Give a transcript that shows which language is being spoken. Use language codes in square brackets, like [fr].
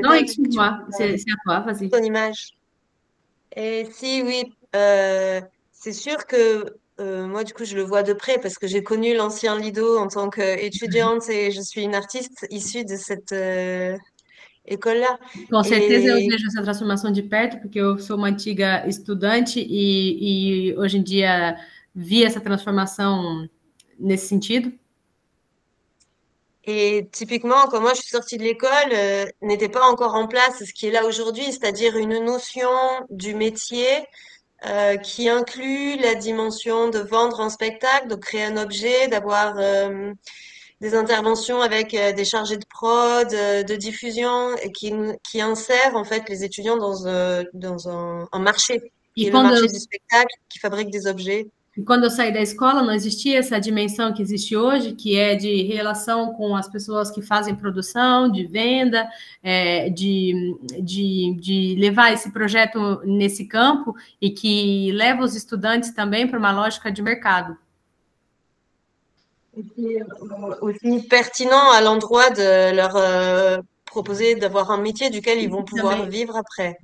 [fr] pas. Non, excuse-moi, c'est à toi, vas-y. Ton image. Et si, oui, c'est sûr que moi, du coup, je le vois de près parce que j'ai connu l'ancien Lido en tant qu'étudiante et je suis une artiste issue de cette école-là. [pt] Com certeza eu vejo essa transformação de perto, porque eu sou uma antiga estudante e hoje em dia vi essa transformação nesse sentido. [fr] Et typiquement, quand moi je suis sortie de l'école, n'était pas encore en place ce qui est là aujourd'hui, c'est-à-dire une notion du métier qui inclut la dimension de vendre un spectacle, de créer un objet, d'avoir des interventions avec des chargés de prod, de diffusion, et qui insèrent en fait les étudiants dans un marché, qui est le marché du spectacle, qui fabrique des objets. [pt] E quando eu saí da escola, não existia essa dimensão que existe hoje, que é de relação com as pessoas que fazem produção, de venda, de levar esse projeto nesse campo e que leva os estudantes também para uma lógica de mercado. [fr] Aussi pertinent à l'endroit de leur proposer d'avoir un métier duquel ils vont pouvoir vivre après.